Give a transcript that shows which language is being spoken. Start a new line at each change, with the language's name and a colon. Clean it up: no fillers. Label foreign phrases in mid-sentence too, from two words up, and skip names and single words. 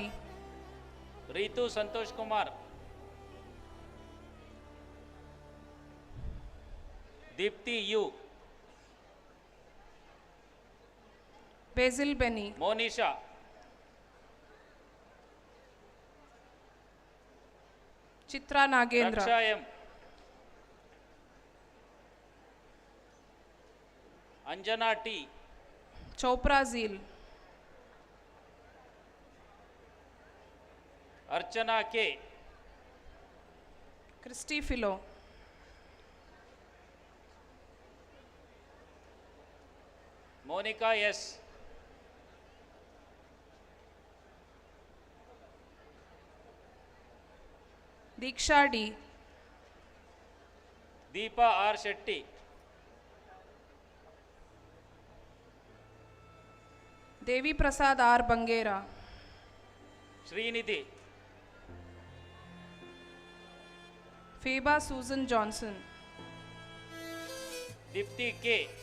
Malayalam: Ritu Santosh Kumar. Deepthi U. ബേസിൽ ബെനി. Monisha. ചിത്ര നാഗേന്ദ്ര. Raksha M. Anjana T. ചോപ്ര സീൽ. Archana K. ക്രിസ്റ്റി ഫിലോ. Monica S. ദീക്ഷ ഡി. Deepa R. Shetty. ദേവി പ്രസാദ് ആർ ബംഗേര. Srinidhi. ഫീബ സൂസൻ ജോൺസൺ. Dipti K.